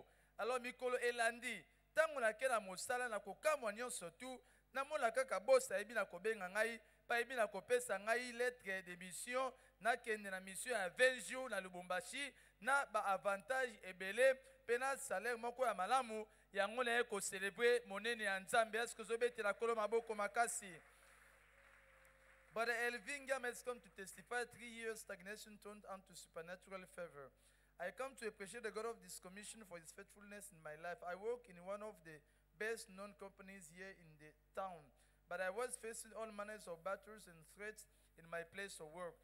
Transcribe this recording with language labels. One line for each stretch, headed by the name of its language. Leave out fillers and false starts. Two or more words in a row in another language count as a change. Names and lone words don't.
Lingala: Alors mikolo elandi ntango nake na mosala na kokamwa nyonso tu namona kaka bosi ayebi na kobenga ngai mpe ayebi na kopesa ngai
French: lettre de mission
Lingala: nakende na mission ya 20 jours na Lubumbashi na baavantage ebele mpe na salaire moko ya malamu yango naye kocelebre monene ya nzambe. Eske ozobetela kolo maboko makasi?
English: Brother Elvingham has come to testify 3 years stagnation turned onto supernatural favor. I come to appreciate the God of this commission for his faithfulness in my life. I work in one of the best known companies here in the town, but I was facing all manners of battles and threats in my place of work.